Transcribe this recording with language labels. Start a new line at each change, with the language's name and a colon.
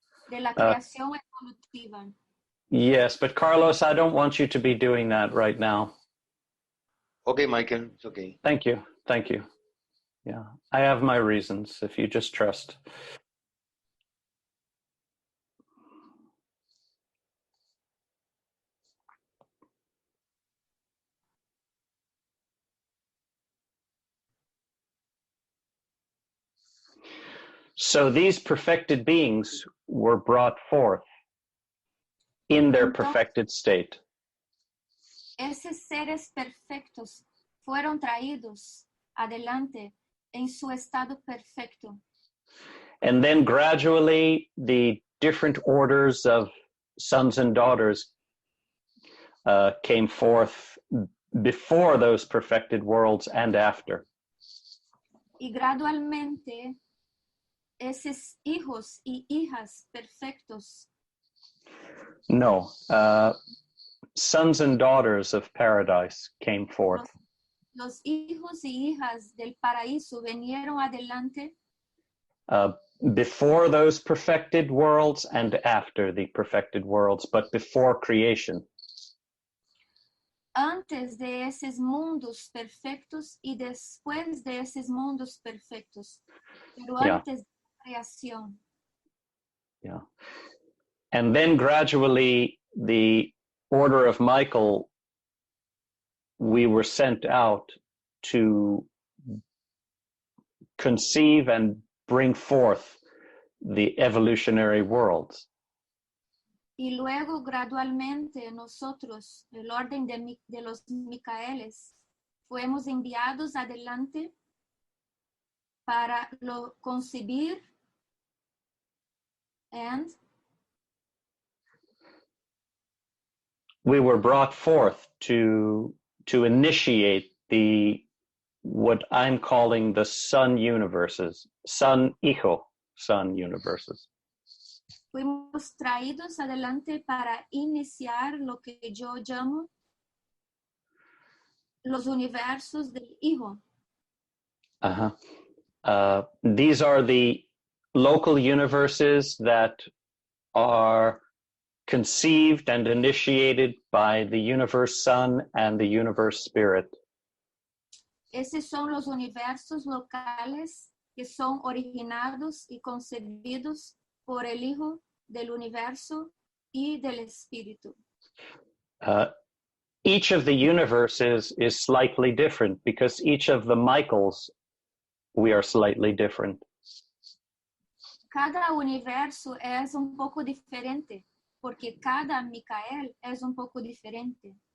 Spanish: De la creación evolutiva.
English: Yes, but Carlos, I don't want you to be doing that right now. Okay, Michael, it's okay. Thank you. Yeah, I have my reasons, if you just trust. So these perfected beings were brought forth in their perfected state.
Spanish: Esos seres perfectos fueron traídos adelante en su estado perfecto.
English: And then gradually the different orders of sons and daughters came forth before those perfected worlds and after.
Spanish: Y gradualmente esos hijos y hijas perfectos.
English: No, sons and daughters of paradise came forth.
Spanish: Los hijos y hijas del paraíso vinieron adelante.
English: Before those perfected worlds and after the perfected worlds, but before creation.
Spanish: Antes de esos mundos perfectos y después de esos mundos perfectos. Pero antes de la creación.
English: Yeah. And then gradually the order of Michael, we were sent out to conceive and bring forth the evolutionary worlds.
Spanish: Y luego gradualmente nosotros, el orden de los Micaeles, fuimos enviados adelante para lo concebir and
English: we were brought forth to initiate what I'm calling the sun universes, sun universes.
Spanish: Fuimos traídos adelante para iniciar lo que yo llamo los universos del Hijo.
English: These are the local universes that are conceived and initiated by the universe sun and the universe spirit.
Spanish: Esos son los universos locales que son originados y concebidos por el Hijo del universo y del Espíritu.
English: Each of the universes is slightly different because each of the Michaels, we are slightly different.
Spanish: Cada universo es un poco diferente, porque cada Micael es un poco diferente.